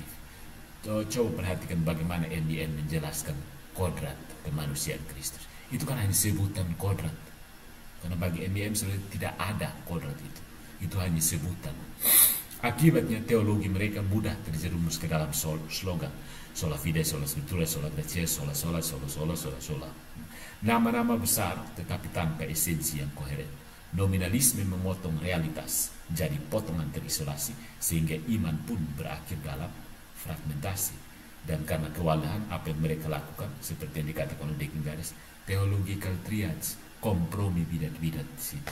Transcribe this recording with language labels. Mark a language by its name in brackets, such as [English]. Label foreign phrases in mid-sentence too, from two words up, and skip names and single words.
[Indonesian] Coba perhatikan bagaimana NBM menjelaskan kodrat kemanusiaan Kristus. Itu kan hanya sebutan kodrat. Karena bagi NBM sebenarnya tidak ada kodrat itu. Itu hanya sebutan. Akibatnya teologi mereka mudah terjerumus ke dalam slogan [Latin] sola fide, sola scriptura, sola gratia, sola sola, sola sola, sola sola. [Indonesian] Nama-nama besar tetapi tanpa esensi yang koheren. Nominalisme memotong realitas jadi potongan terisolasi sehingga iman pun berakhir dalam fragmentasi. Dan karena kewalahan apa yang mereka lakukan seperti yang dikatakan oleh Deacon Gares, [English] theological triads, [Indonesian] kompromi bidat-bidat di situ.